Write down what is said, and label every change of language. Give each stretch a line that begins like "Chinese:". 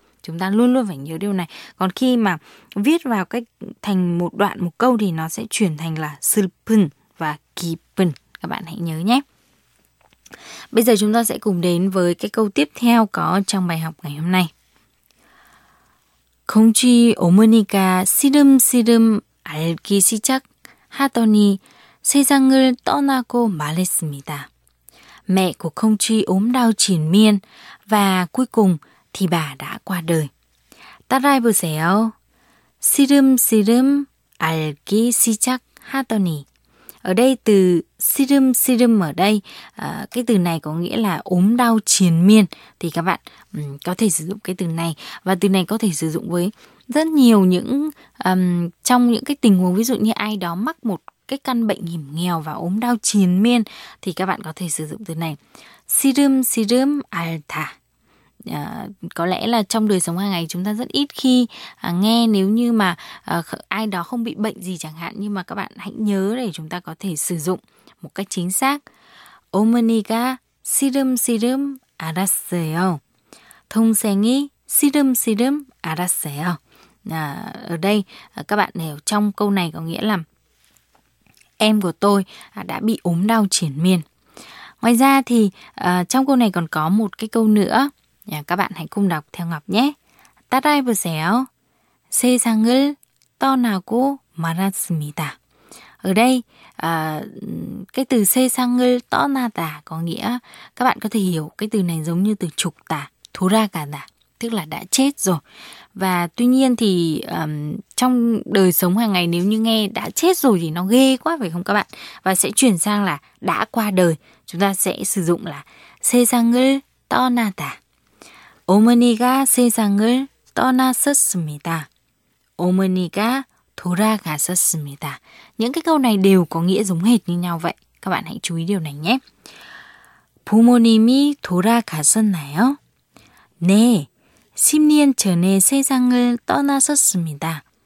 Vietnamese: Chúng ta luôn luôn phải nhớ điều này. Còn khi mà viết vào cách thành một đoạn, một câu thì nó sẽ chuyển thành là 슬픈 và 기쁜. Các bạn hãy nhớ nhé. Bây giờ chúng ta sẽ cùng đến với cái câu tiếp theo có trong bài học ngày hôm nay.
Korean: 공주 어머니가 시름시름 알기 시작하더니 세상을 떠나고 말했습니다.
Vietnamese: Mẹ của công chúa ốm đau triền miên và cuối cùng thì bà đã qua đời.
Korean: 따라해보세요. 시름시름 알기 시작하더니.
Vietnamese: Ở đây từ 시름시름 ở đây, cái từ này có nghĩa là ốm đau triền miên. Thì các bạn có thể sử dụng cái từ này. Và từ này có thể sử dụng với rất nhiều những trong những cái tình huống. Ví dụ như ai đó mắc một cái căn bệnh hiểm nghèo và ốm đau triền miên thì các bạn có thể sử dụng từ này.
Korean: 시름시름 알다.
Vietnamese: Có lẽ là trong đời sống hàng ngày chúng ta rất ít khi nghe nếu như mà ai đó không bị bệnh gì chẳng hạn. Nhưng mà các bạn hãy nhớ để chúng ta có thể sử dụng một cách chính xác.
Korean: 어머니가 시름시름 알았어요. 동생이 시름시름 알았어요.
Vietnamese: Ở đây các bạn hiểu trong câu này có nghĩa là em của tôi đã bị ốm đau triền miên. Ngoài ra thì trong câu này còn có một cái câu nữa. Các bạn hãy cùng đọc theo Ngọc nhé.
Korean: 따라해보세요. 세상을 떠나고 말았습니다.
Vietnamese: Ở đây, cái từ 세상을 떠나다 có nghĩa, các bạn có thể hiểu cái từ này giống như từ 죽다, 돌아가다, tức là đã chết rồi. Và tuy nhiên thì trong đời sống hàng ngày nếu như nghe đã chết rồi thì nó ghê quá phải không các bạn? Và sẽ chuyển sang là đã qua đời. Chúng ta sẽ sử dụng là 세상을 떠나다.
Korean: 어머니가 세상을 떠나셨습니다. 어머니가 돌아가셨습니다.
Vietnamese: Những cái câu này đều có nghĩa giống hệt như nhau vậy. Các bạn hãy chú ý điều này nhé.
Korean: 부모님이 돌아가셨나요? 네, 10년 전에 세상을 떠나셨습니다.